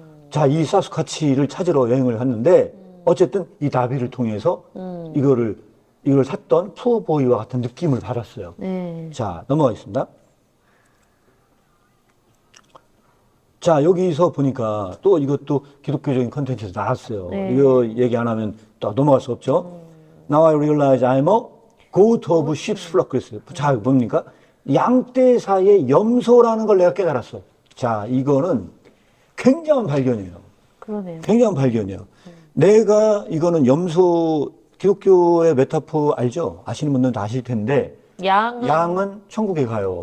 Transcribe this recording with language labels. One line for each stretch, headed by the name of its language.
Korean: 자, 이 사스쿼치를 찾으러 여행을 했는데 어쨌든 이 다비를 통해서 이걸 샀던 푸어보이와 같은 느낌을 받았어요. 네. 자, 넘어가겠습니다. 자, 여기서 보니까 또 이것도 기독교적인 컨텐츠에서 나왔어요. 네. 이거 얘기 안 하면 또 넘어갈 수 없죠.
English: Now I realize I'm a goat of sheep's flock
Korean: 그랬어요. 자, 뭡니까? 양떼사의 염소라는 걸 내가 깨달았어. 자, 이거는 굉장한 발견이에요. 그러네요. 굉장한 발견이에요. 내가 이거는 염소, 기독교의 메타포 알죠? 아시는 분들은 다 아실 텐데 양은 천국에 가요.